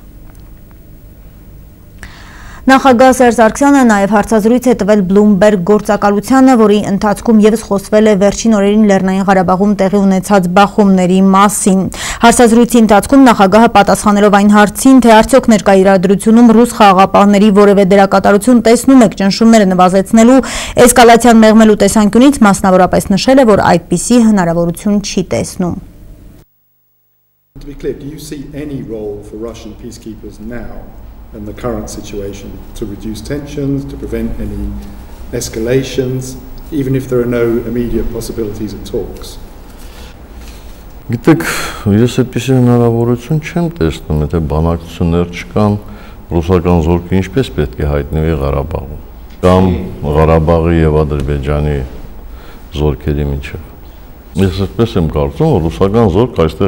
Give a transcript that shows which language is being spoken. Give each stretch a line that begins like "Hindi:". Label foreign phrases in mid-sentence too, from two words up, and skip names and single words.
Armenian: Նախագահ Սերժ Սարգսյանը նաև հարցազրույց է տվել Bloomberg գործակալությանը, որի ընթացքում ևս խոսվել է վերջին օրերին Լեռնային Ղարաբաղում տեղի ունեցած բախումների մասին։ Հարցազրույցի ընթացքում նախագահը պատասխանելով այն հարցին, թե արդյոք ներկա իրադրությունում ռուս խաղաղապահների որևէ դերակատարություն տեսնում եք ճնշումները նվազեցնելու, էսկալացիան մեղմելու տեսանկյունից, մասնավորապես նշել է, որ այդպիսի հնարավորություն չի տեսնում։
English: To be clear, do you see any role for Russian peacekeepers now in the current situation to reduce tensions, to prevent any escalations, even if there are no immediate possibilities of talks?
Armenian: Գիտեք, ես այդպիսի հնարավորություն չեմ տեսնում, եթե բանակցություններ չկան, ռուսական զորքը ինչպես պետք է հայտնվի Ղարաբաղում, կամ Ղարաբաղի եւ Ադրբեջանի զորքերի միջև։ Ես այսպես եմ կարծում, որ ռուսական զորք այստեղ